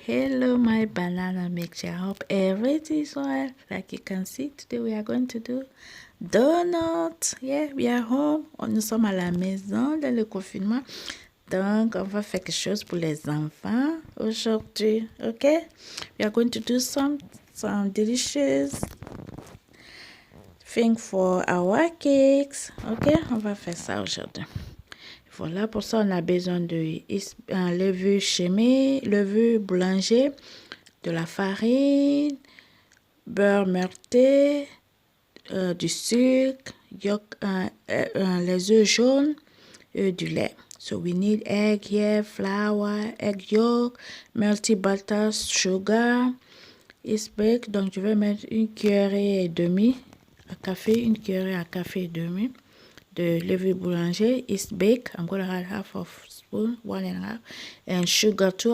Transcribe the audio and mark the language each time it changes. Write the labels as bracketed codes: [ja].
[en] Hello my banana milkshake. I hope everything is well. Like you can see, today we are going to do donuts. Yeah, we are home. [fr] Nous sommes à la maison dans le confinement. Donc, on va faire quelque chose pour les enfants aujourd'hui. [en] Okay? We are going to do some delicious thing for our cakes. Okay? [fr] On va faire ça aujourd'hui. Voilà, pour ça, on a besoin de levure chimique, levure boulanger, de la farine, beurre merté, du sucre, les œufs jaunes et du lait. [en] So we need egg here, flour, egg yolk, melty butter, sugar, yeast baked. [fr] Donc, je vais mettre une cuillerée et demie à café, une cuillerée à café et demie de levure boulanger, [en] yeast baked. I'm going to add half of spoon, 1.5, and sugar too.